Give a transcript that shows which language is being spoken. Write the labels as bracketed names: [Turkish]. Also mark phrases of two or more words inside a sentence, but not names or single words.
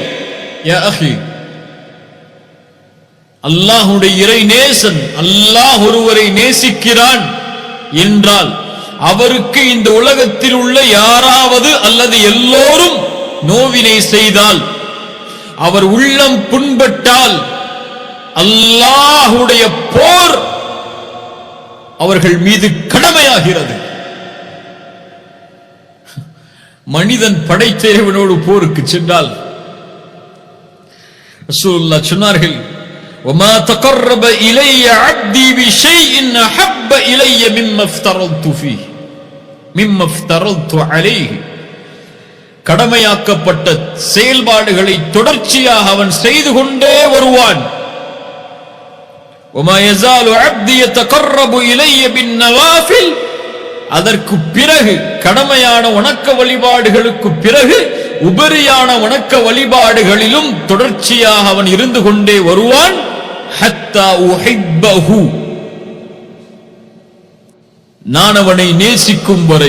[Arabic] يا أخي, [Tamil] அல்லாஹ்வுடைய இறை நேசன், அல்லாஹ் ஒருவரை நேசிக்கிறான் என்றால் அவருக்கு இந்த உலகத்தில் உள்ள யாராவது அல்லது எல்லோரும் நோவினை செய்தால், அவர் உள்ளம் புண்பட்டால், அல்லாஹ்வுடைய போர் அவர்கள் மீது கடமையாகிறது. மனிதன் படைத்தேவனோடு போருக்கு சென்றால் ரசூலுல்லாஹ் சொன்னார்கள், [Arabic] وما تقرب الي عبدي بشيء احب الي مما افترضت عليه. [Tamil] கடமையாக்கப்பட்ட செயல்பாடுகளை தொடர்ச்சியாக அவன் செய்து கொண்டே வருவான். [Arabic] وما يزال عبدي يتقرب الي بالنوافل. [Tamil] அதற்கு பிறகு கடமையான வணக்க வழிபாடுகளுக்கு பிறகு உபரியான வணக்க வழிபாடுகளிலும் தொடர்ச்சியாக அவன் இருந்து கொண்டே வருவான். [Arabic] حتى أحبه, [Tamil] நான் அவனை நேசிக்கும் வரை.